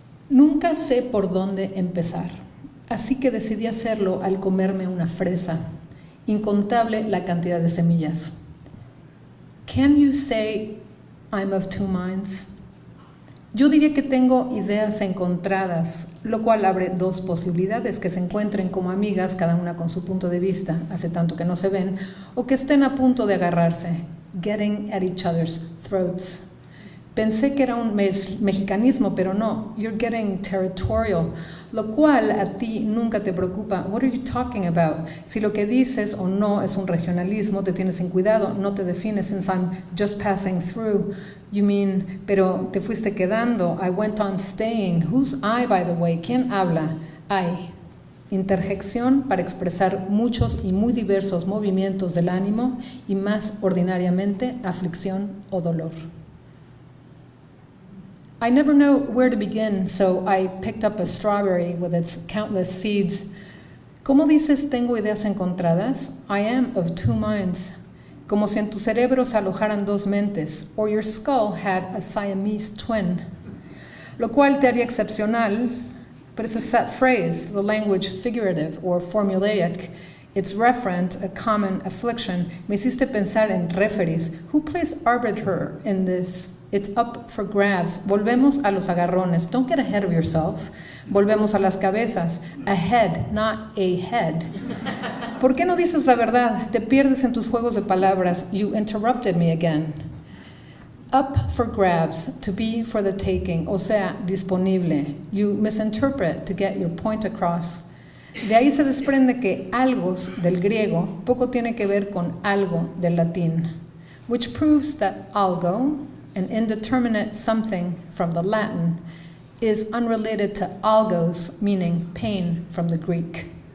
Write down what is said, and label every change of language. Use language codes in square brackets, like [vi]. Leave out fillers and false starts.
[es] Nunca sé por dónde empezar, así que decidí hacerlo al comerme una fresa, incontable la cantidad de semillas. [en] Can you say I'm of two minds? [es] Yo diría que tengo ideas encontradas, lo cual abre dos posibilidades: que se encuentren como amigas, cada una con su punto de vista, hace tanto que no se ven, o que estén a punto de agarrarse, [en] getting at each other's throats. [es] Pensé que era un mexicanismo, pero no, [en] you're getting territorial, [es] lo cual a ti nunca te preocupa. [en] What are you talking about? [es] Si lo que dices o no es un regionalismo, te tienes sin cuidado, no te defines. [en] Since I'm just passing through, you mean, [es] pero te fuiste quedando. [en] I went on staying. Who's I, by the way? [es] ¿Quién habla? [en] I. [es] Interjección para expresar muchos y muy diversos movimientos del ánimo y más ordinariamente aflicción o dolor. [en] I never know where to begin, so I picked up a strawberry with its countless seeds. [es] ¿Cómo dices tengo ideas encontradas? [en] I am of two minds. [es] Como si en tu cerebro se alojaran dos mentes, [en] or your skull had a Siamese twin. [es] Lo cual te haría excepcional, [en] but it's a set phrase, the language figurative or formulaic. It's referent, a common affliction. [es] Me hiciste pensar en referees. [en] Who plays arbiter in this? It's up for grabs. [es] Volvemos a los agarrones. [en] Don't get ahead of yourself. [es] Volvemos a las cabezas. [en] A head, not a head. [es] ¿Por qué no dices la verdad? Te pierdes en tus juegos de palabras. [en] You interrupted me again. Up for grabs, to be for the taking, [es] o sea, disponible. [en] You misinterpret to get your point across. [es] De ahí se desprende que algos del griego poco tiene que ver con algo del latín, [en] which proves that algo, an indeterminate something from the Latin, is unrelated to algos, meaning pain from the Greek.